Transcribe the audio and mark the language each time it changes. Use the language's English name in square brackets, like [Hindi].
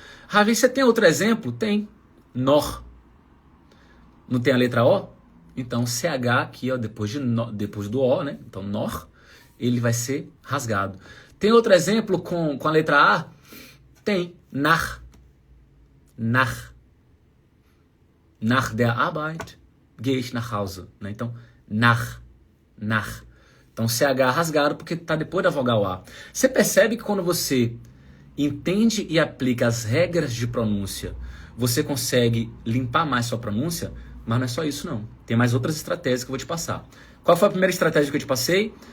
[Portuguese] Ravi, você tem outro exemplo? Tem. Nor. Não tem a letra O? Então CH aqui, ó, depois do O, né? Então Nor, ele vai ser rasgado. Tem outro exemplo com a letra A? Tem. Nach. Nach. [German] Nach der Arbeit gehe ich nach Hause. [Portuguese] Né? Então, nach. Nach. Então CH rasgado porque está depois da vogal A. Você percebe que quando você entende e aplica as regras de pronúncia, você consegue limpar mais sua pronúncia? Mas não é só isso não. Tem mais outras estratégias que eu vou te passar. Qual foi a primeira estratégia que eu te passei?